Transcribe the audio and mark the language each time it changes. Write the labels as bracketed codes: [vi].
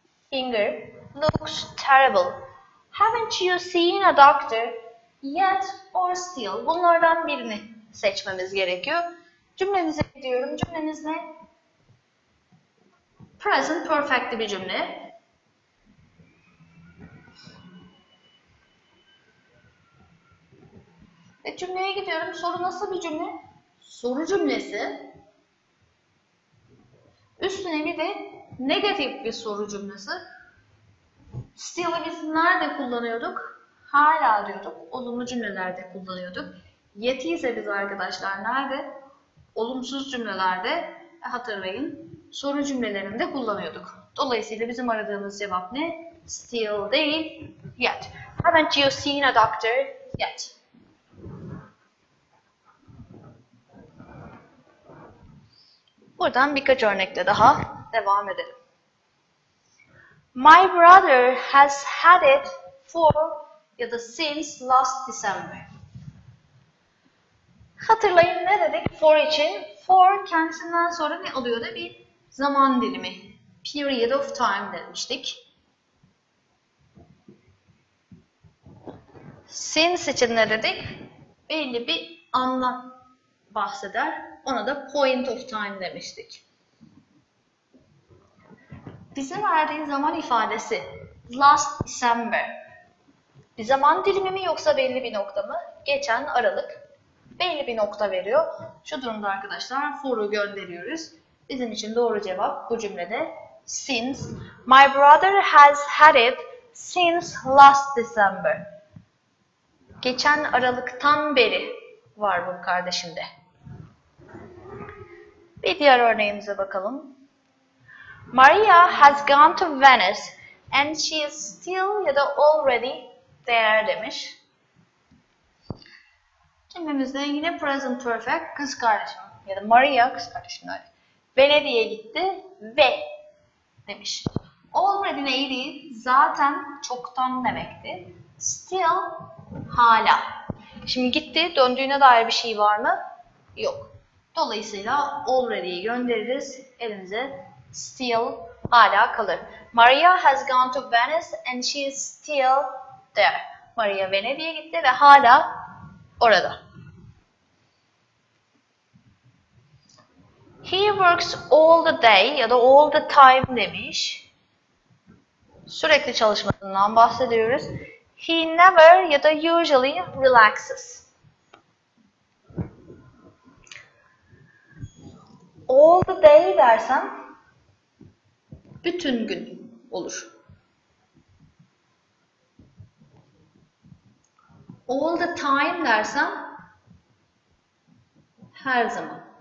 [en] Finger looks terrible. Haven't you seen a doctor yet or still? [tr] Bunlardan birini seçmemiz gerekiyor. Cümlemize gidiyorum. Cümlemiz ne? Present perfect'li bir cümle. Ve cümleye gidiyorum. Soru nasıl bir cümle? Soru cümlesi. Üstüne bir de negatif bir soru cümlesi. Still'i biz nerede kullanıyorduk? Hala diyorduk. Olumlu cümlelerde kullanıyorduk. Yet'i ise biz arkadaşlar nerede? Olumsuz cümlelerde, hatırlayın, soru cümlelerinde kullanıyorduk. Dolayısıyla bizim aradığımız cevap ne? Still değil, yet. [en] Haven't you seen a doctor yet? [tr] Buradan birkaç örnekle daha devam edelim. [en] My brother has had it for [tr] ya da [en] since last December. [tr] Hatırlayın ne dedik for için? For kendisinden sonra ne oluyordu? Bir zaman dilimi. [en] Period of time [tr] demiştik. Since için ne dedik? Belli bir anlam bahseder. Ona da [en] point of time [tr] demiştik. Bize verdiği zaman ifadesi [en] last December. [tr] Bir zaman dilimi mi yoksa belli bir nokta mı? Geçen Aralık. Belli bir nokta veriyor. Şu durumda arkadaşlar for'u gönderiyoruz. Bizim için doğru cevap bu cümlede since. [en] My brother has had it since last December. [tr] Geçen Aralık'tan beri var bu kardeşimde. Bir diğer örneğimize bakalım. [en] Maria has gone to Venice and she is still [tr] ya da [en] already there demiş. [tr] Cümlemizde yine present perfect kız kardeşim ya da Maria kız kardeşim Venedik'e gitti ve demiş. Already neydi? Zaten çoktan demekti. Still hala. Şimdi gitti, döndüğüne dair bir şey var mı? Yok. Dolayısıyla already'yi göndeririz. Elimize still hala kalır. [en] Maria has gone to Venice and she is still there. [tr] Maria Venedik'e gitti ve hala orada. [en] He works all the day [tr] ya da [en] all the time demiş. [tr] Sürekli çalışmasından bahsediyoruz. [en] He never [tr] ya da [en] usually relaxes. All the day [tr] dersem bütün gün olur. [en] All the time [tr] dersem her zaman.